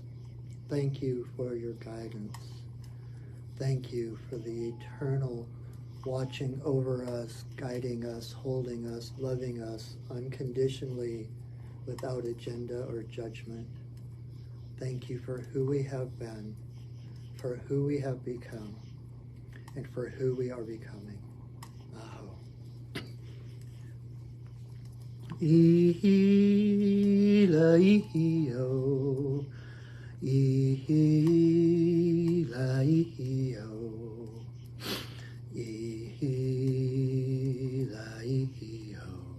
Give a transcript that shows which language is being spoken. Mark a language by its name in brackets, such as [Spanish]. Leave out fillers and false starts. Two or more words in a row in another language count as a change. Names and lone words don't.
[English] Thank you for your guidance. Thank you for the eternal watching over us, guiding us, holding us, loving us unconditionally without agenda or judgment. Thank you for who we have been, for who we have become, and for who we are becoming. Aho. Ihi-la-ihi-o, ihi-la-ihi-o, ihi-la-ihi-o,